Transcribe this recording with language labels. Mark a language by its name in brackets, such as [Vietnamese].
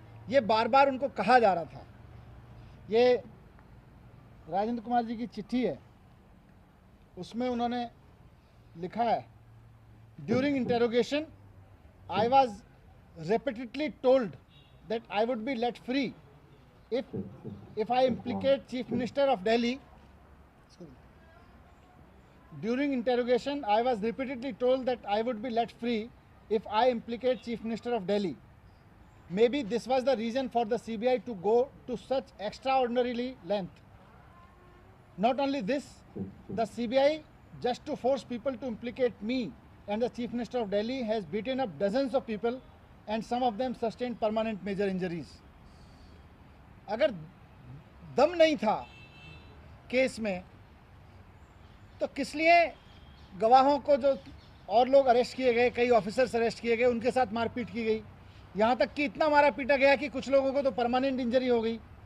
[Hindi] ये बार बार उनको कहा जा रहा था। ये राजेंद्र कुमार जी की चिट्ठी है, उसमें उन्होंने लिखा है, [English] During interrogation I was repeatedly told that I would be let free if I implicate Chief Minister of Delhi. During interrogation, I was repeatedly told that I would be let free if I implicate Chief Minister of Delhi. Maybe this was the reason for the CBI to go to such extraordinarily length. Not only this, the CBI, just to force people to implicate me and the Chief Minister of Delhi, has beaten up dozens of people and some of them sustained permanent major injuries. [Hindi] अगर दम नहीं था case में तो किस लिए गवाहों को, जो और लोग अरेस्ट किए गए, कई ऑफिसर्स अरेस्ट किए गए, उनके साथ मारपीट की गई, यहाँ तक कि इतना मारा पीटा गया कि कुछ लोगों को तो परमानेंट इंजरी हो गई।